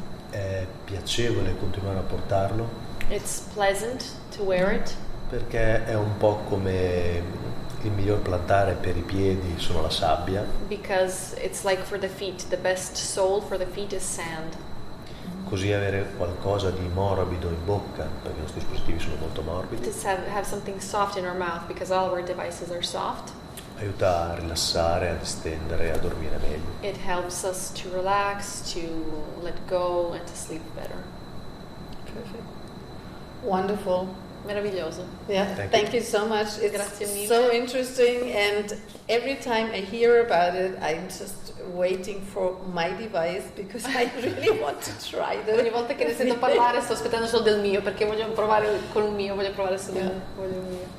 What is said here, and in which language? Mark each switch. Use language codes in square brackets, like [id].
[it] È piacevole continuare a portarlo [en] It's pleasant to wear it [it] perché è un po' come il miglior plantare per i piedi sono la sabbia, [en] because it's like for the feet, the best sole for the feet is sand. [it] così avere qualcosa di morbido in bocca, perché i nostri dispositivi sono molto morbidi, [en] To have something soft in our mouth, because all of our devices are soft. [it] aiuta a rilassare, a distendere, a dormire meglio. [en] It helps us to relax, to let go, and to sleep better. Perfect. Wonderful. [it] Meraviglioso. [en] Yeah, Thank thank you so much. It's [it] Grazie mille. [en] so interesting, and every time I hear about it, I'm just waiting for my device because I really want to try that. [it] Ogni volta che ne sento parlare sto aspettando solo del mio, perché voglio provare con il mio, voglio provare solo il mio.